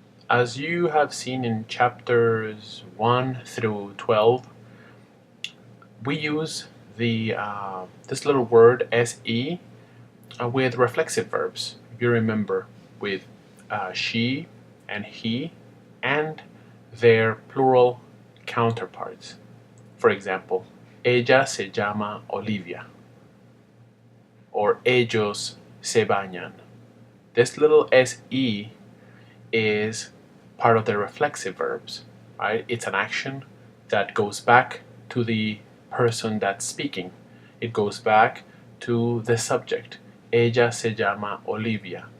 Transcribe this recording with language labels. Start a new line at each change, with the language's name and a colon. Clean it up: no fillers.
English: As you have seen in chapters 1 through 12, we use the this little word SE with reflexive verbs. If you remember, with she and he and their plural counterparts. For example,
Spanish: ella se llama Olivia,
English: or
Spanish: ellos se bañan.
English: This little se is part of the reflexive verbs, right? It's an action that goes back to the person that's speaking. It goes back to the subject.
Spanish: Ella se llama Olivia.